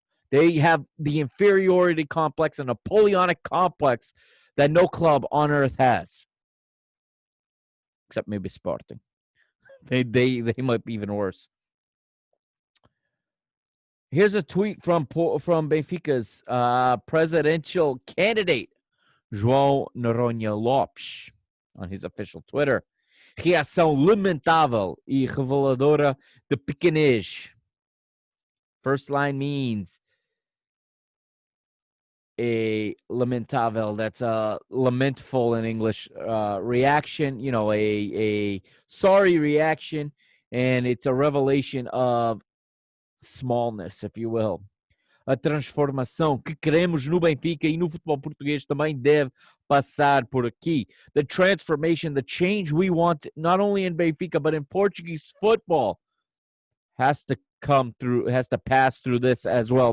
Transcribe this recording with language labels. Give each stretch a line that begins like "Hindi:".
English: They have the inferiority complex, a Napoleonic complex that no club on earth has, except maybe Sporting. They might be even worse. Here's a tweet from Benfica's presidential candidate, João Noronha Lopes, on his official Twitter.
Portuguese: Reação lamentável e reveladora de pequenez.
English: First line means a lamentável, that's a lamentful in English reaction, a sorry reaction, and it's a revelation of smallness, if you will.
Portuguese: A transformação que queremos no Benfica e no futebol português também deve passar por aqui.
English: The transformation, the change we want, not only in Benfica, but in Portuguese football, has to pass through this as well.